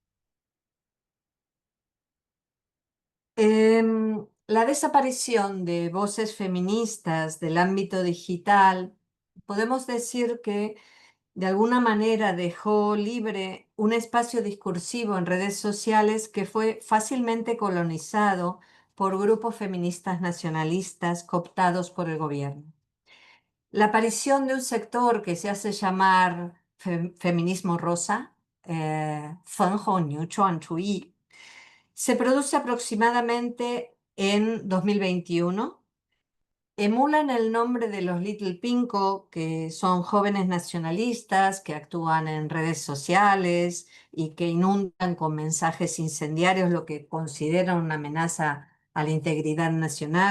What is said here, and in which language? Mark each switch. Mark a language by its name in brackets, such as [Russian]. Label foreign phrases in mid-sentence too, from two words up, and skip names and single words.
[Spanish] La desaparición de voces feministas del ámbito digital, podemos decir que de alguna manera dejó libre un espacio discursivo en redes sociales que fue fácilmente colonizado por grupos feministas nacionalistas cooptados por el gobierno. La aparición de un sector que se hace llamar feminismo rosa, [Chinese] 粉红女权主义, [Spanish] se produce aproximadamente en 2021. Emulan el nombre de los Little Pinko, que son jóvenes nacionalistas que actúan en redes sociales y que inundan con mensajes incendiarios lo que consideran una amenaza a la integridad nacional.